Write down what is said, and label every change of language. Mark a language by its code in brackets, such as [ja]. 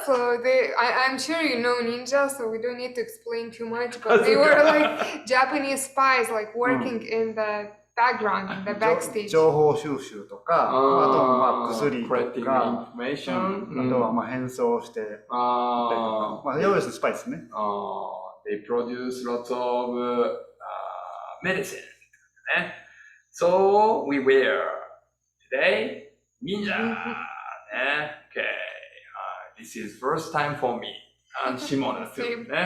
[en] So I'm sure you know ninja, so we don't need to explain too much. But they were like Japanese spies, like working in the background, in the backstage. [ja] 情報収集とか、あとはまあ薬とか、あとはまあ変装して、まあ要するにスパイですね。 [en] They produce lots of medicine. So we wear today ninja. Okay. This is first time for me and Shimona too.